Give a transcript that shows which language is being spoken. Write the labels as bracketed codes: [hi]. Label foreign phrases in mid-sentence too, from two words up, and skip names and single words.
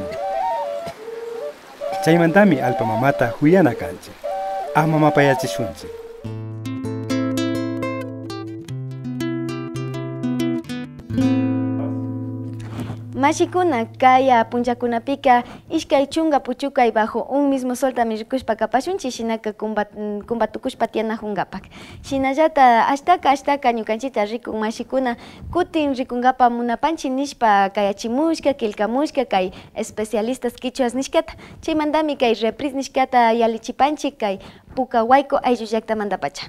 [qu] Chaymantami alpamamata huyana kanchi. Amamapayachishunchi. Mashikuna kaya punchakunapika ishkay chunga puchukay [es] bajo un mismo sol [qu] tami rikushpa kapashunchi shinaka kumbatukushpa tiyanajungapak. Shinallata ashtaka ñukanchita rikun mashikuna kutin rikungapa munapanchi nishpa kayachimushka, kilkamushka kay [es] especialistas quichuas [qu] nishkata. Chaymantami kay repris nishkata yalichipanchik kay puka wayko ayllu llaqta mandapacha.